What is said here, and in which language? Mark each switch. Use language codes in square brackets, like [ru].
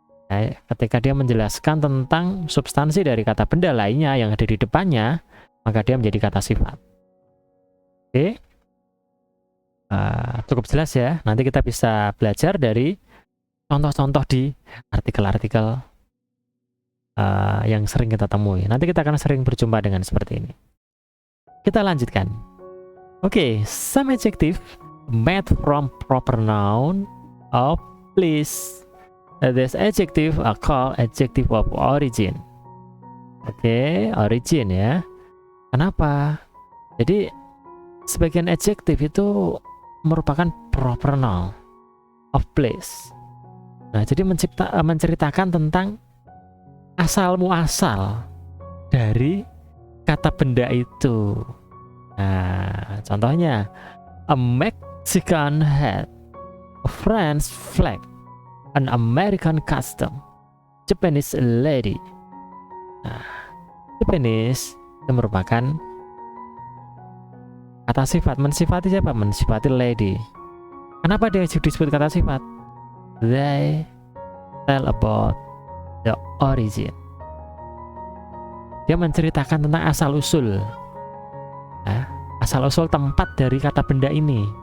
[id] Nah, ketika dia menjelaskan tentang substansi dari kata benda lainnya yang ada di depannya, maka dia menjadi kata sifat. Oke, cukup jelas ya. Nanti kita bisa belajar dari contoh-contoh di artikel-artikel yang sering kita temui. Nanti kita akan sering berjumpa dengan seperti ini. Kita lanjutkan. [en] Oke, some adjective made from proper noun of place. This adjective are called adjective of origin. [id] Oke, origin ya. Kenapa? Jadi sebagian adjektif itu merupakan proper noun of place. Nah, jadi menceritakan tentang asal muasal dari kata benda itu. Nah, contohnya [en] a Mexican hat, a French flag, an American custom, Japanese lady. [id] Nah, Japanese itu merupakan kata sifat. Mensifati siapa? Mensifati lady. Kenapa dia disebut kata sifat? [en] They tell about the origin. [id] Dia menceritakan tentang asal usul. Nah, asal usul tempat dari kata benda ini.